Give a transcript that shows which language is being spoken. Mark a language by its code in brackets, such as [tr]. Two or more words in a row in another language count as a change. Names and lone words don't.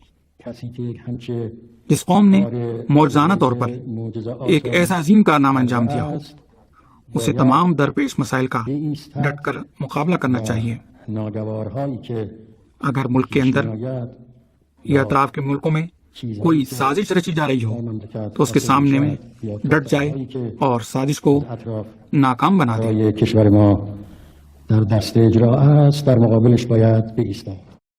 [ur] جس قوم نے معجزانہ طور پر ایک ایسا عظیم کارنامہ انجام دیا ہو، اسے تمام درپیش مسائل کا ڈٹ کر مقابلہ کرنا چاہیے۔ اگر ملک کے اندر یا اطراف کے ملکوں میں کوئی سازش رچی جا رہی ہو تو اس کے سامنے میں ڈٹ جائے اور سازش کو ناکام بنا دے۔ [fa] کشور ما در دست اجرا است، در مقابلش باید بایستیم۔